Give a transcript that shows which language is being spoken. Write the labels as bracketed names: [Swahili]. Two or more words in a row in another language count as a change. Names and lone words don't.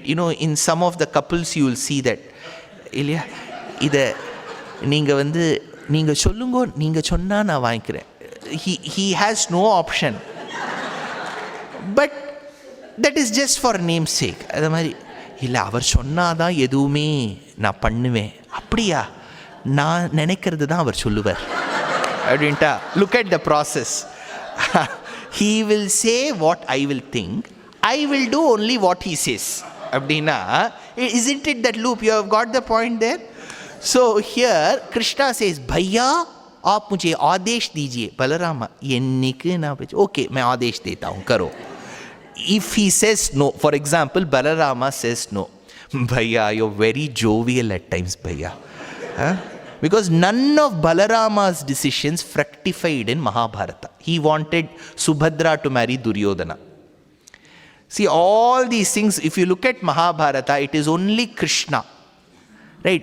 [English] You know, in some of the couples you will see that, [Tamil] இல்லையா, இதை நீங்கள் வந்து நீங்கள் சொல்லுங்கோ, நீங்கள் சொன்னால் நான் வாங்கிக்கிறேன். [English] He has no option. But that is just for name's sake. [Tamil] அது மாதிரி இல்லை, அவர் சொன்னாதான் எதுவுமே நான் பண்ணுவேன். அப்படியா, நான் நினைக்கிறது தான் அவர் சொல்லுவார் அப்படின்ட்டா. [English] Look at the process. He will say what I will think. I will do only what he says. அப்படின்னா, isn't it that loop? You have got the point there. So here Krishna says, [Hindi] भैया आप मुझे आदेश दीजिए. बलरामा [Tamil] என்னைக்கு நான் [Hindi] okay मैं आदेश देता हूँ, करो. [English] If he says no, for example, Balarama says no, Bhaiya, you're very jovial at times, Bhaiya. Because none of Balarama's decisions fructified in Mahabharata. He wanted Subhadra to marry Duryodhana. See, all these things, if you look at Mahabharata, it is only Krishna, right?